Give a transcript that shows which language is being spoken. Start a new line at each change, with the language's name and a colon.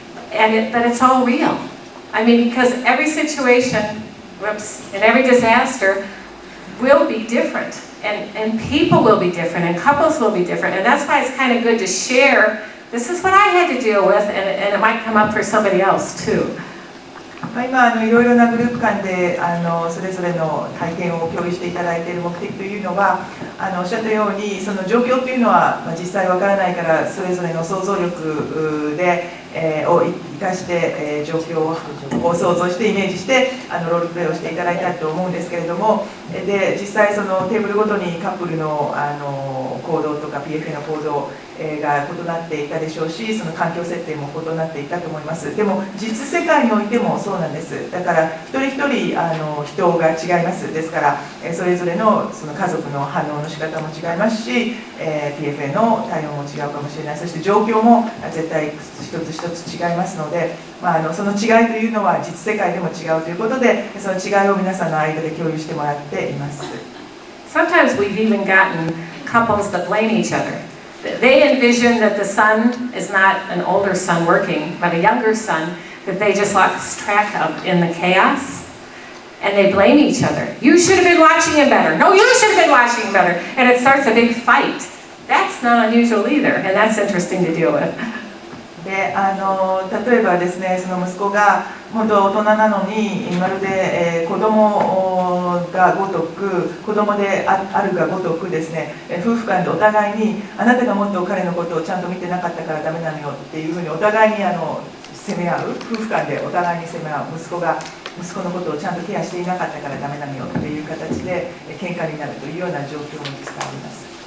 English: But it's all real. I mean, because every situation, and every disaster will be different. And people will be different, and couples will be different. And that's why it's kind of good to share, this is what I had to deal with, and it might come up for somebody else too.
Japanese: 今いろいろなグループ間でそれぞれの体験を共有していただいている目的というのはおっしゃったようにその状況というのは、実際わからないからそれぞれの想像力で、を生かして、状況を想像してイメージしてロールプレイをしていただいたと思うんですけれどもで実際そのテーブルごとにカップルの、行動とか PFA の行動が異なっていたでしょうしその環境設定も異なっていたと思いますでも実世界においてもそうなんですだから一人一人人が違いますですからそれぞれのその家族の反応の仕方も違いますし PFA の対応も違うかもしれないそして状況も絶対一つ一つ違いますので、その違いというのは実世界でも違うということでその違いを皆さんの間で共有してもらっています
English: Sometimes we've even gotten couples that blame each other they envision that the son is not an older son working, but a younger son that they just lost track of in the chaos. And they blame each other. You should have been watching him better. No, you should have been watching him better. And it starts a big fight. That's not unusual either, and that's interesting to deal with.
Japanese: で例えばですね、その息子が本当大人なのにまるで、子供がごとく子供であるがごとくですね、夫婦間でお互いにあなたがもっと彼のことをちゃんと見てなかったからダメなのよっていうふうにお互いに責め合う、夫婦間でお互いに責め合う、息子のことをちゃんとケアしていなかったからダメなのよっていう形で喧嘩になるというような状況も実際あります。